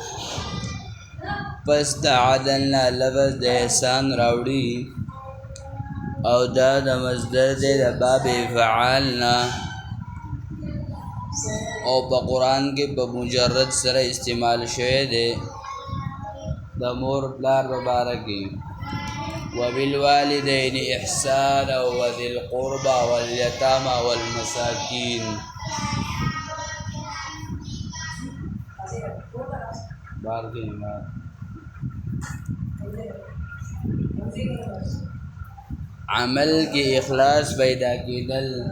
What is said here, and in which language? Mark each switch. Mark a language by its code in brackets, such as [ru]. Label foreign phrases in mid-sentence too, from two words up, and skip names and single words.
[ps] پس د عدل نه لفظ د احسان راوړي او دا د مصدر دی د باب فعال نه، او په قرآن کې په مجرد سره استعمال شوی دی د مور پلار په باره کې. [ar] وبالوالدین احسانا وذی القربى والیتامى والمساکین. [ps] عمل کی اخلاص پیدا کیدل.